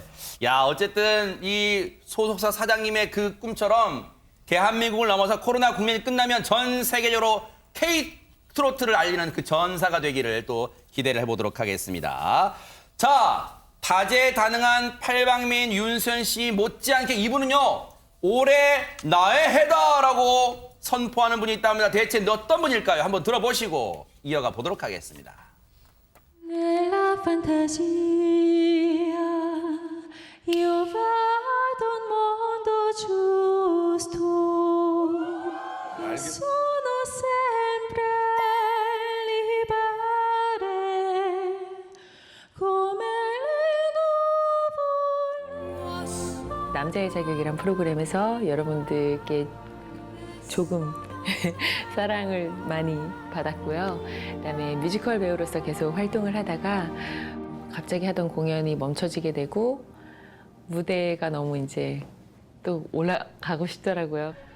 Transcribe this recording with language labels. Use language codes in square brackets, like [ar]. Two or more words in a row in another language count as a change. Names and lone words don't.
[ko] 야, 어쨌든 이 소속사 사장님의 그 꿈처럼 대한민국을 넘어서 코로나 국면이 끝나면 전 세계적으로 K-트로트를 알리는 그 전사가 되기를 또 기대를 해보도록 하겠습니다. 자, 다재다능한 팔방미인 윤수연 씨 못지않게 이분은요, 올해 나의 해다라고 선포하는 분이 있답니다. 대체 어떤 분일까요? 한번 들어보시고 이어가 보도록 하겠습니다. [it] Nella fantasia io vado un mondo giusto sono sempre libere come le nuvole. [ko] 남자의 자격이란 프로그램에서 여러분들께 조금 사랑을 많이 받았고요. 그다음에 뮤지컬 배우로서 계속 활동을 하다가 갑자기 하던 공연이 멈춰지게 되고 무대가 너무 이제 또 올라가고 싶더라고요.